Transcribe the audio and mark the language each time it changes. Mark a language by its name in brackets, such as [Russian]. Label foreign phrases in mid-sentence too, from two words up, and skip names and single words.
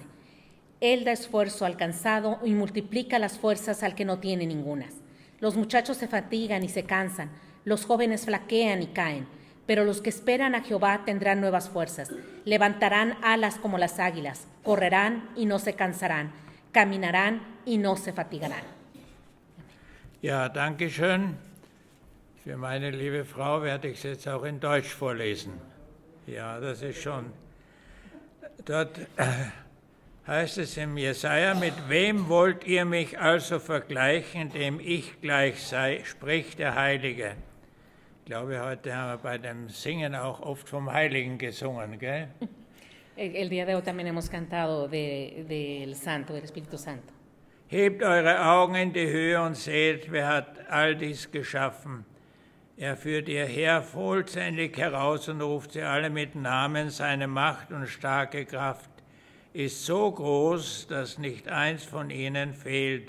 [Spanish] Él da esfuerzo al cansado y multiplica las fuerzas al que no tiene ningunas. Los muchachos se fatigan y se cansan, los jóvenes flaquean y caen, pero los que esperan a Jehová tendrán nuevas fuerzas, levantarán alas como las águilas, correrán y no se cansarán, caminarán y no se fatigarán. [German] Ja, danke schön. Für meine liebe Frau werde ich es jetzt auch in Deutsch vorlesen. Ja, das ist schon. Dort heißt es im Jesaja: Mit wem wollt ihr mich also vergleichen, dem ich gleich sei, spricht der Heilige. Ich glaube, heute haben wir bei dem Singen auch oft vom Heiligen gesungen, gell? [Spanish] El día de hoy también hemos cantado del Santo, del Espíritu Santo. [German] Hebt eure Augen in die Höhe und seht, wer hat all dies geschaffen. Er führt ihr Heer vollzählig heraus und ruft sie alle mit Namen. Seine Macht und starke Kraft ist so groß, dass nicht eins von ihnen fehlt.